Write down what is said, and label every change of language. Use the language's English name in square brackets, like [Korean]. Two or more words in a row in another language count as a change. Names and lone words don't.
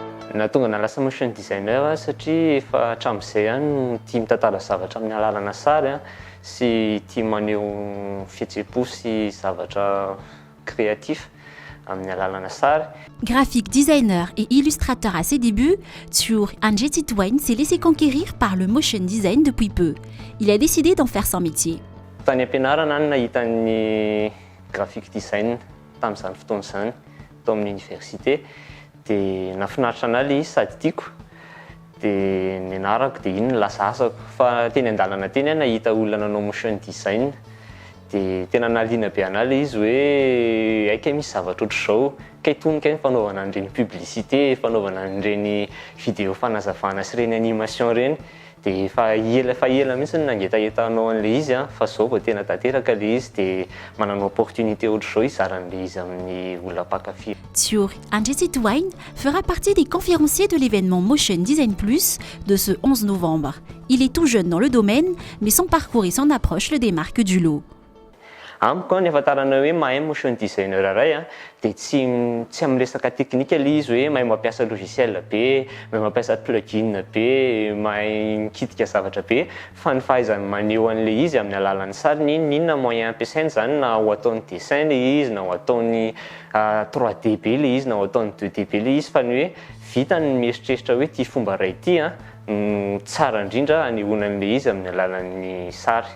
[Malagasy] natonga nalasa [English] motion designer [Malagasy] satria efa hatramin'izay ihany tia mitantara zavatra amin'ny alalana sary sy tia maneho fihetseham-po sy zavatra créatif amin'ny alalana sary. [English] Graphic designer [French] et illustrateur à ses débuts, Tiour Anjetitwain s'est laissé conquérir par le [English] motion design [French] depuis peu. Il a décidé d'en faire son métier. [Malagasy] Tany am-pianarana no nahita ny [English] graphic design [Malagasy] tamin'izany fotoana izany tao amin'ny université dia nahafinaritra anahy ilay izy sady tiako dia nianarako dia iny no lasa asako fa teny an-dalana teny aho nahita olona nanao [English] motion design [Malagasy] dia tena nahaliana be anahy ilay izy hoe aika misy zavatra ohatr'izao kay tonoka ny fanaovana an'ireny publicité fanaovana an'ireny vidéo fanazavana sy ireny animation ireny dia fa ela mihitsy nangetahetahanao an'ilay izy fa zao vao tena tanteraka ilay izy dia manana opportunité ohatr'izao izaran'ilay izy amin'ny olona mpankafy. [French] Tiour Anjetitwain fera partie des conférenciers de l'événement Motion Design Plus de ce 11 novembre. Il est tout jeune dans le domaine, mais son parcours et son approche le démarquent du lot. [Malagasy] Amiko ny ahafantarana hoe mahay [English] motion designer [Malagasy] ray dia tsy amin'ny resaka teknika ilay izy hoe mahay mampiasa logiciel be, mahay mampiasa plugin be, mahay mikitika zavatra be fa ny fahaizany maneho an'ilay izy amin'ny alalan'ny sary n'inona moyen ampiasainy zany na ho ataony dessin ilay izy na ho ataony 3D be ilay izy na ho ataony 2D be ilay izy fa ny hoe vitany mieritreritra hoe ty fomba ray ty tsara indrindra anehoana an'ilay izy amin'ny alalan'ny sary.